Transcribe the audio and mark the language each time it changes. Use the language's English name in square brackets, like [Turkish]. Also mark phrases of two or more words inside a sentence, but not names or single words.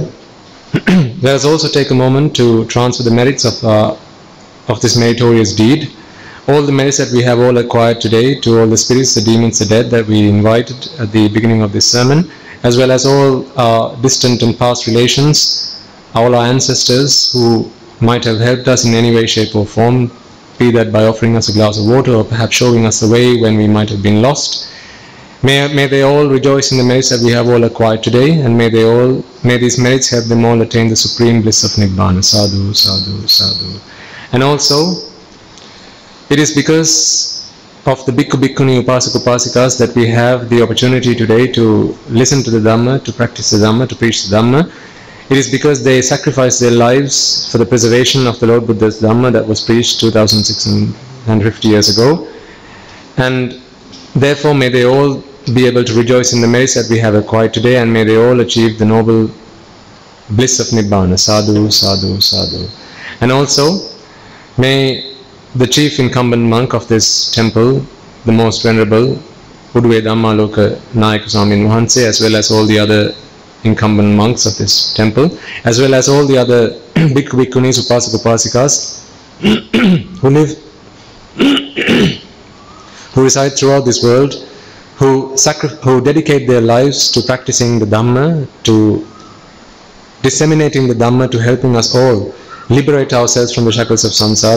[English] Let us also take a moment to transfer the merits of this meritorious deed, all the merits that we have all acquired today, to all the spirits, the demons, the dead that we invited at the beginning of this sermon, as well as all our distant and past relations, all our ancestors who might have helped us in any way, shape or form, be that by offering us a glass of water or perhaps showing us the way when we might have been lost. May they all rejoice in the merits that we have all acquired today, and may these merits help them all attain the supreme bliss of Nibbana. [Pali] Sadhu, sadhu, sadhu. [English] And also, it is because of the [Pali] Bhikkhu Bhikkhuni Upasak Upasikas [English] that we have the opportunity today to listen to the Dhamma, to practice the Dhamma, to preach the Dhamma. It is because they sacrificed their lives for the preservation of the Lord Buddha's Dhamma that was preached 2650 years ago. And therefore may they all be able to rejoice in the merits that we have acquired today, and may they all achieve the noble bliss of Nibbana. [Pali] Sadhu, sadhu, sadhu. [English] And also, may the chief incumbent monk of this temple, the most venerable Udve Dhammaloka Nayaka Swamin Wahanse, as well as all the other incumbent monks of this temple, as well as all the other [Pali] bhikkhu, bhikkhunis, upasak, upasikas [English] who live, who reside throughout this world, who dedicate their lives to practicing the Dhamma, to disseminating the Dhamma, to helping us all liberate ourselves from the shackles of samsara.